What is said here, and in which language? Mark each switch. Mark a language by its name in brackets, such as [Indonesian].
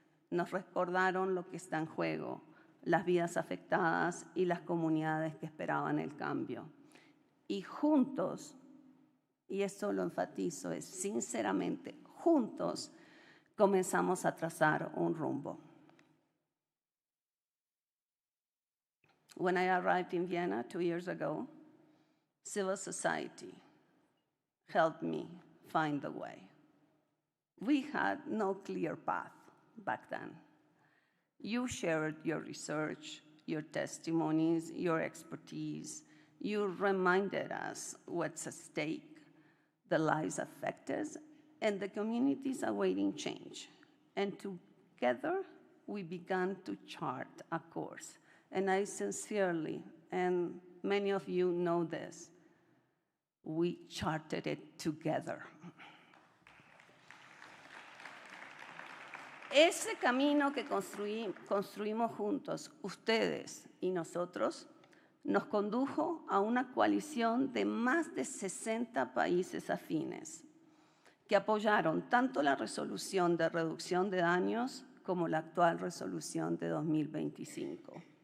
[Spanish] Nos recordaron lo que está en juego, las vidas afectadas y las comunidades que esperaban el cambio. Y juntos, y esto lo enfatizo, es sinceramente, juntos comenzamos a trazar un rumbo. [English] When I arrived in Vienna 2 years ago, civil society helped me find the way. We had no clear path back then. You shared your research, your testimonies, your expertise. You reminded us what's at stake, the lives affected, and the communities awaiting change. And together, we began to chart a course. And I sincerely, and many of you know this, we charted it together. [Spanish] Ese camino que construimos juntos, ustedes y nosotros, nos condujo a una coalición de más de 60 países afines que apoyaron tanto la resolución de reducción de daños como la actual resolución de 2025.